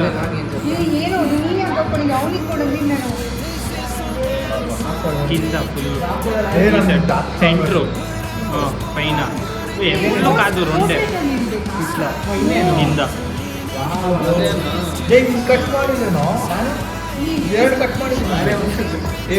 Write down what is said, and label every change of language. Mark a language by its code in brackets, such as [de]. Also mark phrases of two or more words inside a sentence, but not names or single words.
[kn] ಏನು ನೀನೇ ಹಾಕೊಂಡಿದ್ದೆ, ಅವನಿಗೆ ಕೊಡೋದಿಲ್ಲ ನಾನು. [te] కింద ఫుల్ సెంటర్ పైన ఎన్నో కాదు రెండే ఇట్లా కింద [kn] ಕಟ್ ಮಾಡಿದ್ದೇನೋ ಎರಡು ಕಟ್ ಮಾಡಿದ್ದೀನಿ.